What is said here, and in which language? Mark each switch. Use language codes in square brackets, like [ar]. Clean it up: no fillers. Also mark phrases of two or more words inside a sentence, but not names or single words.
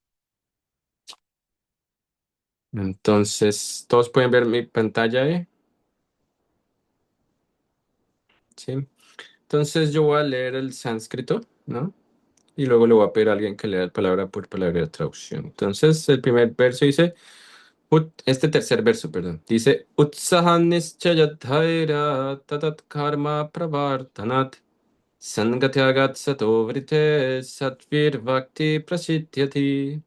[es] Entonces, ¿todos pueden ver mi pantalla ahí? Sí. Entonces yo voy a leer el sánscrito, ¿no? Y luego le voy a pedir a alguien que lea palabra por palabra la traducción. Entonces, el primer verso dice, este tercer verso, perdón, dice, [sa] उत्साहान् निश्चयाद्धैर्यात् तत्तत् कर्म प्रवर्तनात् सङ्गत्यागात् सतो वृत्तेः षड्भिर् भक्तिः प्रसिध्यति.